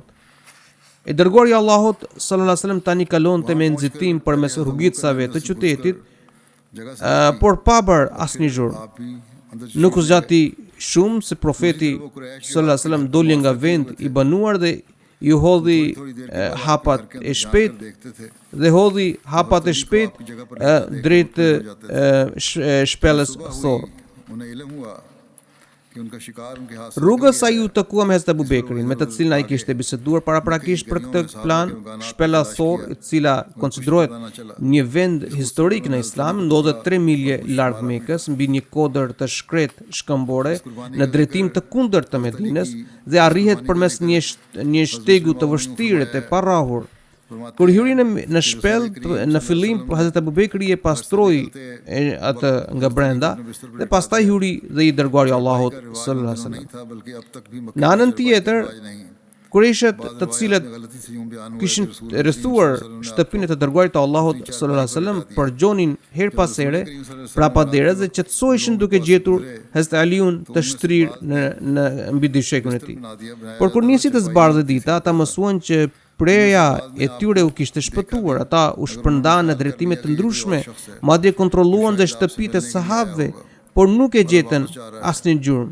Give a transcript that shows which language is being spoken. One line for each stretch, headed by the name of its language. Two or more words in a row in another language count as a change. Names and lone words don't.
Albanian: I dërguari i Allahut
Arabic: صلى الله عليه وسلم
Albanian: tani kalonte me nxitim përmes rrugicave të qytetit, por pa bërë asnjë zhurmë. Nuk u zgjati shumë se profeti
Arabic: صلى الله عليه وسلم
Albanian: doli nga vend i banuar dhe ju hodhi hapat e shpejt dhe hodhi hapat e shpejt drejt shpellës Thor.
Urdu: انہیں علم ہوا کہ ان کا شکار ان کے ہاتھ سے
Albanian: Rrugës ai u takua me Hazrat Abu Bekrin, me të cilin ai kishte biseduar paraprakisht për këtë plan. Shpella Thor, e cila konsiderohet një vend historik në Islam, ndodhet 3 milje larg Mekës, mbi një kodër të shkretë shkëmbore në drejtim të kundërt të Medinës dhe arrihet përmes një shtegu të vështirë të parrahur. Kur hyri në shpellë, në fillim Hazrat Abu Bekri e pastroi atë nga brenda dhe pastaj hyri dhe i dërguari i Allahut
Arabic: صلى الله عليه وسلم.
Urdu: تھا بلکہ اب تک بھی
Albanian: Në anën tjetër,
Urdu: नहीं
Albanian: Kurejshet të cilët
Urdu: غلطی سے یوں بیان ہوا
Albanian: kishin rrethuar shtëpinë të dërguarit të Allahut
Arabic: صلى الله عليه وسلم
Albanian: përgjonin her pas here prapaderës dhe qetësoheshin duke gjetur Hazrat Aliun të shtrirë në mbi dyshekun e tij. Por kur nisi të zbardhë dita, ata mësuan që preja e tyre u kishte shpëtuar, ata u shpërndan në drejtime të ndryshme, madje kontrolluan dhe shtëpitë e sahabëve, por nuk e gjetën asnjë gjurmë.